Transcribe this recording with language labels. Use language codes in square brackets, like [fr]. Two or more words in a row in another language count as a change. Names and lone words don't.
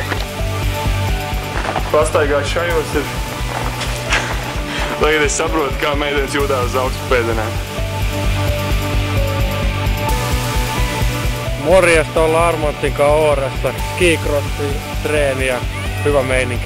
[lv] Pastaigāt šajos ir... Tagad es saprotu, kā meitenes jūtās uz augstu pēdienēm. [fi] Morjesta, ollaan Armantin kanssa Ooressa. Ski-crossi, treeni ja hyvä meininki.